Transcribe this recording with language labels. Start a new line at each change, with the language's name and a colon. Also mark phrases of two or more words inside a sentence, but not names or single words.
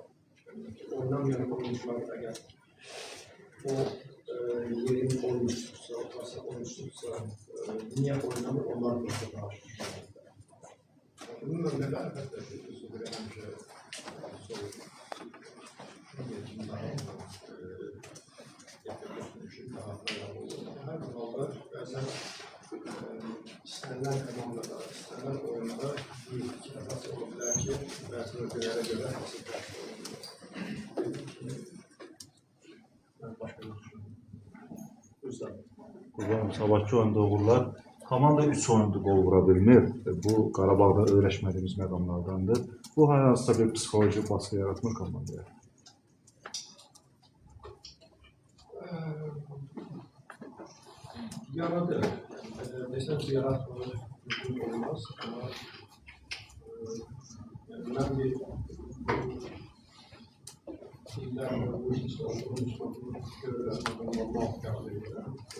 Turkish: Oynamayan oyuncular eğer o yerin oyuncusuysa, ortası oyuncusuysa niye oynamır onlar da daha bunun önüne elbette bir sürü önce soru. Her konuda bazen istenilen kanalda, istenilen oyunda bir iki defa olabilir ki bazı ülkelere göre hasıklar
Azerbaijani: Qurbanım, sabahki oyunda uğurlar. Komanda 3 oyunda qol vura bilmir. Bu Qarabağda öyrəşmədiyimiz məqamlardandır. Bu hansısa bir psixoloji baskı yaratmır komandaya. Yaradı.
Turkish: Desem ki yaratmalı mümkün olmaz ama ben bir şeyler bu işte olduğumuz görülen muhakkak veriyorum.